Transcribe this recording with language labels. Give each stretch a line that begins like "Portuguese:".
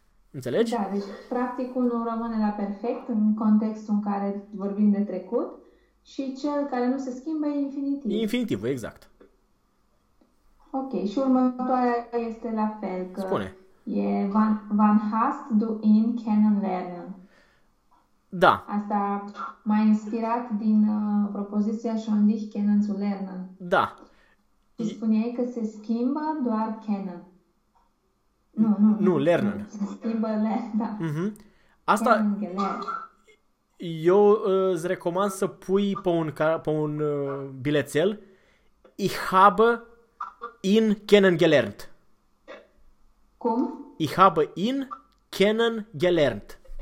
Romanian: Înțelegi? Da, deci practicul nu rămâne la perfect în contextul în care vorbim de trecut și cel care nu se schimbă e infinitiv. Infinitiv, exact. Ok, și următoarea este la fel. Că spune.
German: E wann hast du ihn kennenlernen?
Romanian: Da. Asta m-a inspirat din propoziția schon dich kennenzulernen. Da. Și spuneai că se schimbă doar kennen. Nu, learn. Se schimbă learn, da. Mm-hmm. Asta, eu îți recomand să pui pe un bilețel Ich habe ihn kennengelernt. Cum?
German: Ich habe ihn kennengelernt.